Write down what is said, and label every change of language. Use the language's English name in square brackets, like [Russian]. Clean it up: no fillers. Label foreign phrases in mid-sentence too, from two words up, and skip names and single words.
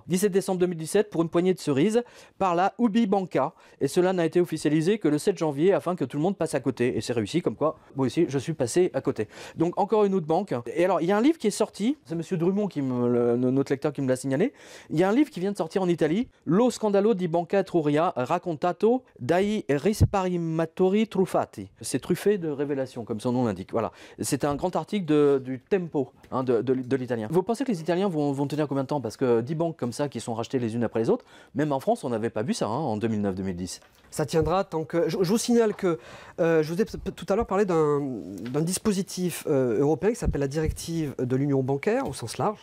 [French] 17 décembre 2017 pour une poignée de cerises par la Ubi Banca. Et cela n'a été officialisé que le 7 janvier afin que tout le monde passe à côté. Et c'est réussi, comme quoi, moi aussi, je suis passé à côté. Donc encore une autre banque. Et alors, il y a un livre qui est sorti, c'est M. Drummond, notre lecteur, qui me l'a signalé. Il y a un livre qui vient de sortir en Italie, [Italian] Lo scandalo di Banca Etruria, raccontato dai risparmiatori truffati. [French] C'est truffé de révélations, comme son nom l'indique. Voilà. C'est un grand article du Tempo, de l'italien. Vous pensez que les Italiens vont tenir combien de temps? Parce que 10 banques comme ça qui sont rachetées les unes après les autres, même en France, on n'avait pas vu ça en 2009-2010. Ça tiendra tant que... Je vous signale que je vous ai tout à l'heure parlé d'un dispositif européen qui s'appelle la directive de l'union bancaire, au sens large,